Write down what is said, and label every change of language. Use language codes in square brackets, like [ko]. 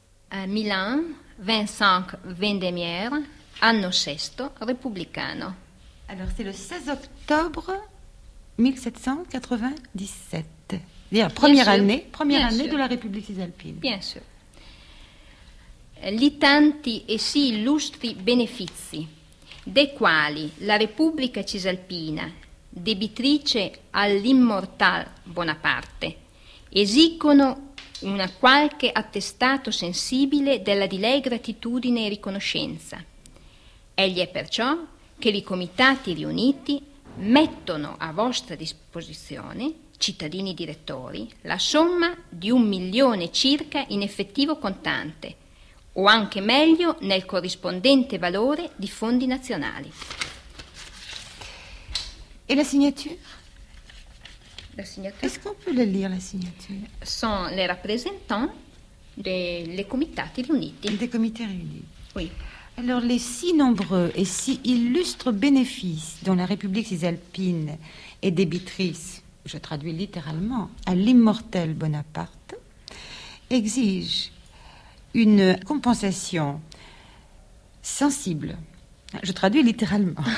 [fr] À Milan, 25 Vendémiaire, [it] anno sesto, repubblicano. [fr] Alors c'est le 16 octobre 1797. Bien, première année de la République cisalpine. Bien sûr. [it] Li tanti e si illustri benefici dei quali la Repubblica Cisalpina, debitrice all'immortal Bonaparte, esigono una qualche attestato sensibile della di lei gratitudine e riconoscenza. Egli è perciò che i comitati riuniti mettono a vostra disposizione, cittadini direttori, la somma di 1 milione circa in effettivo contante, o anche meglio nel corrispondente valore di fondi nazionali. [fr] E la signature? La signature? Est-ce qu'on peut le lire la signature? Sont les représentants des [it] comitati riuniti. [fr] Des comités réunis. Oui. Alors les si nombreux et si illustres bénéfices dont la République cisalpine est débitrice, je traduis littéralement, à l'immortel Bonaparte, exigent une compensation sensible, je traduis littéralement.